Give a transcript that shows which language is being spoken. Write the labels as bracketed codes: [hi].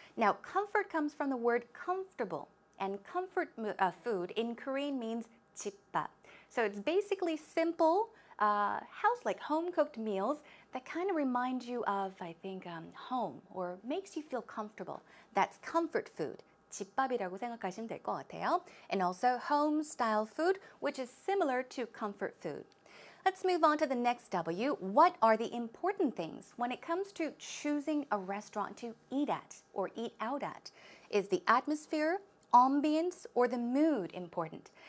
[en] Now, comfort comes from the word comfortable, and comfort food in Korean means 집밥. So it's basically simple, like home-cooked meals that kind of remind you of, I think, home or makes you feel comfortable. That's comfort food. [ko] 집밥이라고 생각하시면 될 것 같아요. [en] And also home-style food, which is similar to comfort food. Let's move on to the next W. What are the important things when it comes to choosing a restaurant to eat at or eat out at? Is the atmosphere, ambience, or the mood important?